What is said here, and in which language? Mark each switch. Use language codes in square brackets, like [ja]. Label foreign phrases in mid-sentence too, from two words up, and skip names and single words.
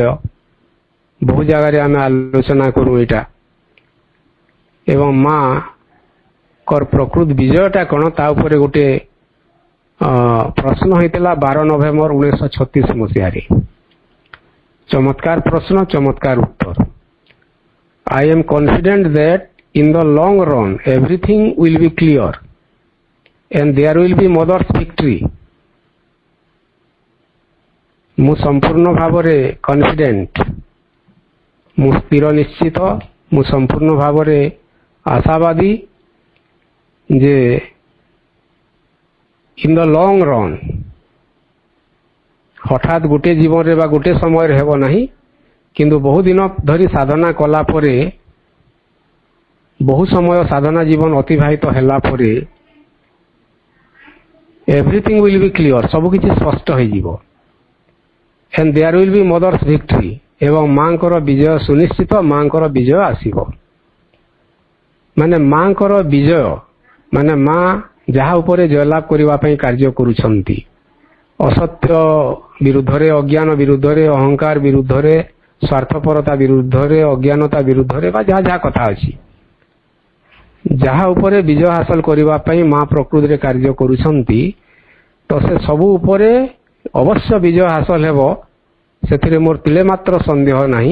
[or] ବହୁ ଜାଗାରେ ଆମେ ଆଲୋଚନା କରୁ ଏଇଟା। ଏବଂ ମାଙ୍କର ପ୍ରକୃତ ବିଜୟଟା କ'ଣ, ତା ଉପରେ ଗୋଟେ ପ୍ରଶ୍ନ ହେଇଥିଲା 12 ନଭେମ୍ବର 1936 ମସିହାରେ। ଚମତ୍କାର ପ୍ରଶ୍ନ, ଚମତ୍କାର ଉତ୍ତର। [en] I am confident that in the long run everything will be clear and there will be mother's victory. [or] ମୁଁ ସମ୍ପୂର୍ଣ୍ଣ ଭାବରେ କନଫିଡେଣ୍ଟ, ମୁଁ ସ୍ଥିର ନିଶ୍ଚିତ, ମୁଁ ସମ୍ପୂର୍ଣ୍ଣ ଭାବରେ ଆଶାବାଦୀ ଯେ [en] in the long run, [or] ହଠାତ୍ ଗୋଟିଏ ଜୀବନରେ ବା ଗୋଟିଏ ସମୟରେ ହେବ ନାହିଁ, କିନ୍ତୁ ବହୁ ଦିନ ଧରି ସାଧନା କଲା ପରେ, ବହୁ ସମୟ ସାଧନା ଜୀବନ ଅତିବାହିତ ହେଲା ପରେ [en] everything will be clear, [or] ସବୁକିଛି ସ୍ପଷ୍ଟ ହୋଇଯିବ। [en] and there will be mother's victory, [or] ଏବଂ ମାଙ୍କର ବିଜୟ ସୁନିଶ୍ଚିତ, ମାଙ୍କର ବିଜୟ ଆସିବ। ମାନେ ମାଙ୍କର ବିଜୟ, ମାନେ ମା ଯାହା ଉପରେ ଜୟଲାଭ କରିବା ପାଇଁ କାର୍ଯ୍ୟ କରୁଛନ୍ତି, ଅସତ୍ୟ ବିରୁଦ୍ଧରେ, ଅଜ୍ଞାନ ବିରୁଦ୍ଧରେ, ଅହଙ୍କାର ବିରୁଦ୍ଧରେ, ସ୍ୱାର୍ଥପରତା ବିରୁଦ୍ଧରେ, ଅଜ୍ଞାନତା ବିରୁଦ୍ଧରେ ବା ଯାହା ଯାହା କଥା ଅଛି, ଯାହା ଉପରେ ବିଜୟ ହାସଲ କରିବା ପାଇଁ ମା ପ୍ରକୃତିରେ କାର୍ଯ୍ୟ କରୁଛନ୍ତି, ତ ସେ ସବୁ ଉପରେ ଅବଶ୍ୟ ବିଜୟ ହାସଲ ହେବ, ସେଥିରେ ମୋର ତିଳେ ମାତ୍ର ସନ୍ଦେହ ନାହିଁ।